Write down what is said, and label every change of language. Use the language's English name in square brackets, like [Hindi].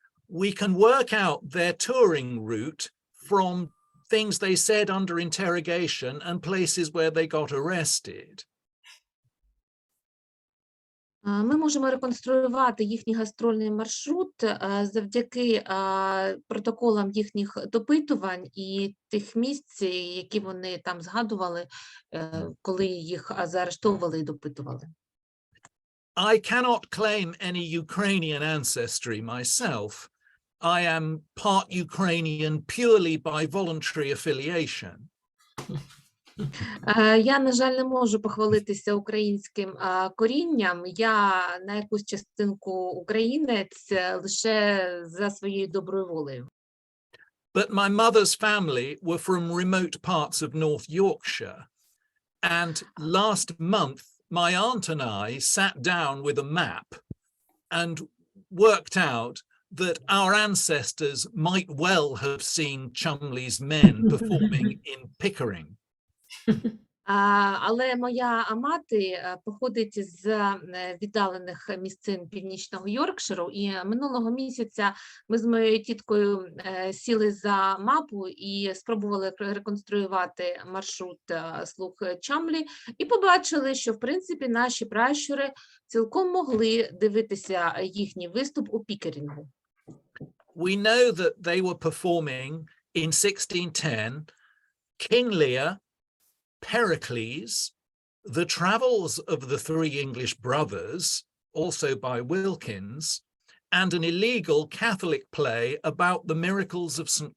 [English] We can work out their touring route from things they said under interrogation and places where they got arrested. [Ukrainian] Ми можемо реконструювати їхній гастрольний маршрут завдяки протоколам їхніх допитувань і тих місць, які вони там згадували, коли їх заарештовували і допитували. [English] I cannot claim any Ukrainian ancestry myself. I am part Ukrainian purely by voluntary affiliation. [Ukrainian] Я, на жаль, не можу похвалитися українським корінням. Я на якусь частинку українець лише за своєю доброю волею. [English] But my mother's family were from remote parts of North Yorkshire. And last month, my aunt and I sat down with a map and worked out that our ancestors might well have seen Chumley's Men performing in Pickering. [Ukrainian] Але моя мати походить з віддалених місцин північного Йоркширу, і минулого місяця ми з моєю тіткою сіли за мапу і спробували реконструювати маршрут слуг Чамлі, і побачили, що, в принципі, наші пращури цілком могли дивитися їхній виступ у Пікерінгу. [English] We know that they were performing in 1610 King Lear, Pericles, The Travels of the Three English Brothers, also by Wilkins, and an illegal Catholic play about the miracles of St.